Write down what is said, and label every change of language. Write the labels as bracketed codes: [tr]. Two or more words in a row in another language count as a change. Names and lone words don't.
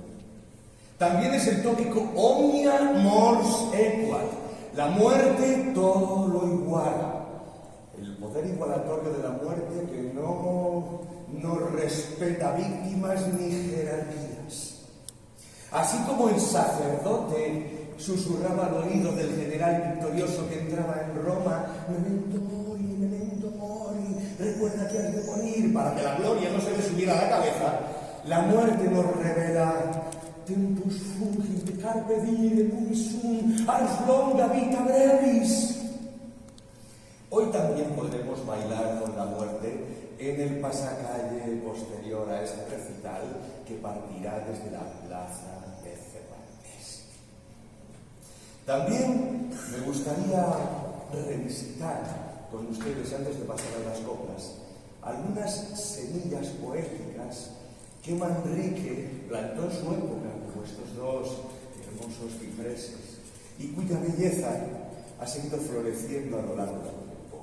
[es] También es el tópico [la] Omnia Mors Equat, [es] la muerte todo lo iguala, el poder igualatorio de la muerte que no respeta víctimas ni jerarquías. Así como el sacerdote susurraba al oído del general victorioso que entraba en Roma: [la] memento mori, [es] recuerda que has de morir, para que la gloria no se le subiera a la cabeza, la muerte nos revela: [la] tempus fugit, carpe diem, sum, ars longa vita brevis. [es] Hoy también podremos bailar con la muerte en el pasacalle posterior a este recital que partirá desde la plaza de Cervantes. También me gustaría revisitar con ustedes, antes de pasar a las coplas, algunas semillas poéticas que Manrique plantó en su época, como estos 2 hermosos cipreses, y cuya belleza ha seguido floreciendo a lo largo del tiempo.